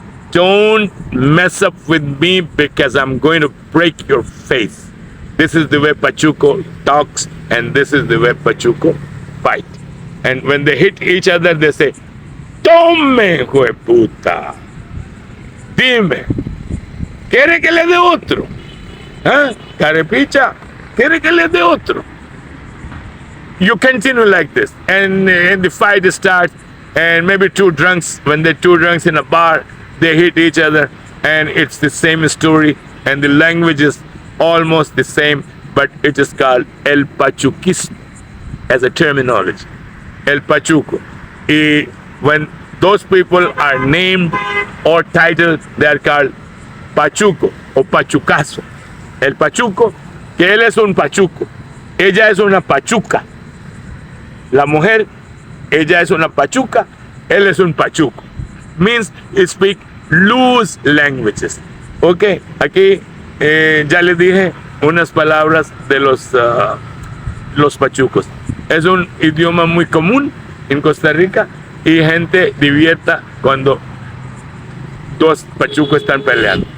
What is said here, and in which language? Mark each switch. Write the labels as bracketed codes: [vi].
[en] Don't mess up with me because I'm going to break your face. This is the way Pachuco talks, and this is the way Pachuco fight. And when they hit each other, they say, [es] Tome, hueputa. Dime, ¿quiere que le dé otro? ¿Ah? Carepicha, ¿quiere que le dé otro? [en] You continue like this, and the fight starts, and maybe when they're two drunks in a bar, they hit each other, and it's the same story, and the language is almost the same, but it is called [es] el pachuquismo [en] as a terminology. [es] El pachuco. [en] When those people are named or titled, they are called [es] pachuco o pachucazo. El pachuco, que él es un pachuco, ella es una pachuca. La mujer, ella es una pachuca, él es un pachuco. [en] Means speak loose languages. [es] Ok, aquí ya les dije unas palabras de los pachucos. Es un idioma muy común en Costa Rica y gente divierta cuando dos pachucos están peleando.